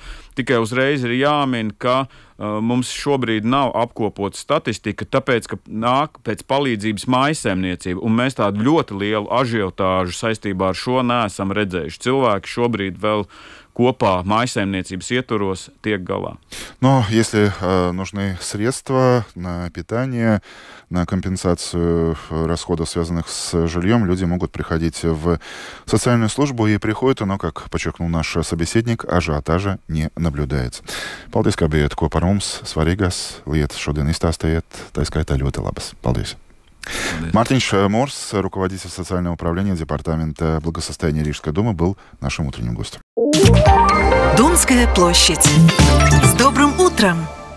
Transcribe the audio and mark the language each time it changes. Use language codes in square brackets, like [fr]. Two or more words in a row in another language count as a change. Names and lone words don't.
[lv] Tikai uzreiz ir jāmin, ka mums šobrīd nav apkopota statistika, tāpēc, ka nāk pēc palīdzības mājsaimniecība, un mēs tādu ļoti lielu ažiotāžu saistībā ar šo neesam redzējuši. Cilvēki šobrīd vēl kopā mājsaimniecības ietvaros tiek galā. [ru] Но если нужны средства на питание, на компенсацию расходов, связанных с жильем, люди могут приходить в социальную службу, и приходят, но, как подчеркнул наш собеседник, ажиотажа не наблюдается. [lv] Paldies, ka bijāt kopā ar mums, svarīgās lietas šodien izstāstījāt, tā skaitā ļoti labas. Paldies! [ru] Мартинш Морс, руководитель социального управления Департамента благосостояния Рижской думы, был нашим утренним гостем. Думская площадь. С добрым утром!